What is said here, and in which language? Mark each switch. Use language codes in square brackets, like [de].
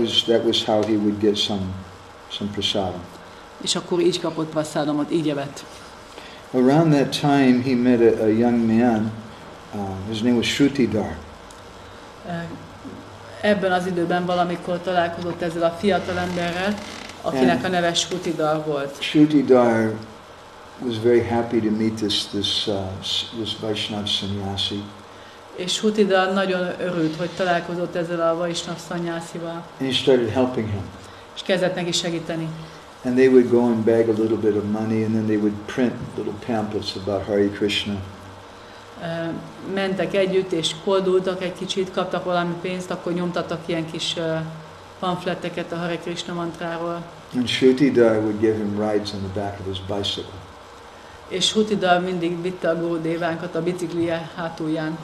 [en] That was how he would get some prasadam. [hu] És akkor így kapott praszádamot, így evett. [en] Around that time, he met a young man. His name was Shrutidhar. [hu] Ebben az időben valamikor találkozott ezzel a fiatal emberrel, akinek a neve Shrutidhar volt. [en] Shrutidhar was very happy to meet this Vaishnav sannyasi. [hu] És Shrutidhar nagyon örült, hogy találkozott ezzel a Vaishnav sannyasival. [en] And he started helping him. [hu] És kezdett neki segíteni. [en] And they would go and beg a little bit of money, and then they would print little pamphlets about Hare Krishna. [hu] Mentek együtt, és koldultak egy kicsit, kaptak valami pénzt, akkor nyomtattak ilyen kis pamfletteket a Hare Krishna mantráról. [en] And Shrutidhar would give him rides on the back of his bicycle. [hu] És Shrutidhar mindig vitte a Gurdévánkat a biciklije hátulján.